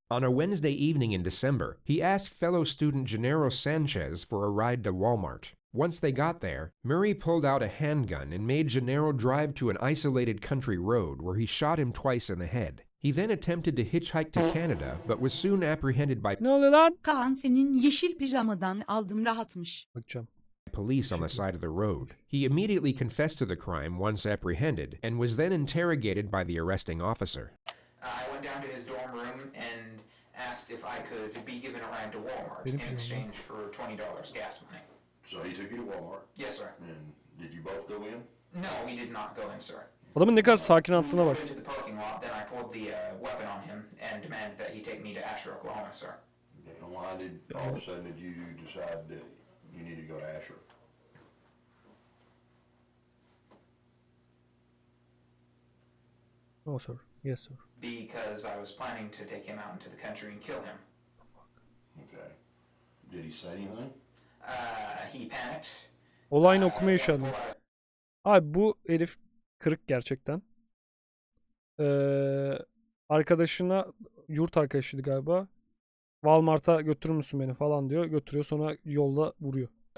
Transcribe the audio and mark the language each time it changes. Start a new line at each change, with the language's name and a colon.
English: On a Wednesday evening in December, he asked fellow student Gennaro Sanchez for a ride to Walmart. Once they got there, Murray pulled out a handgun and made Gennaro drive to an isolated country road where he shot him twice in the head. He then attempted to hitchhike to Canada, but was soon apprehended by
Turkish: Kaan senin yeşil pijamadan aldım rahatmış.
English: Police on the side of the road. He immediately confessed to the crime once apprehended and was then interrogated by the arresting officer. I went down to his dorm room and asked if I could be given a ride to Walmart in exchange for $20 gas money. So he took you to Walmart? Yes, sir. And did you both go in? No, we did not go in, sir.
Turkish: Adamın ne kadar sakin attığına bak.
English: To the parking lot, then I pulled the weapon on him and demanded that he take me to Asher, Oklahoma, sir. And why did all of a sudden did you decide that you needed to go to Asher? Oh, sir. Yes, sir. Because I was planning to take him out into the country and kill him. Okay. Did he say anything? He panicked.
Turkish: Olayını okumaya üşendim. Abi bu herif kırık gerçekten. Arkadaşına, yurt arkadaşıydı galiba. Walmart'a götürür müsün beni falan diyor. Götürüyor, sonra yolda vuruyor.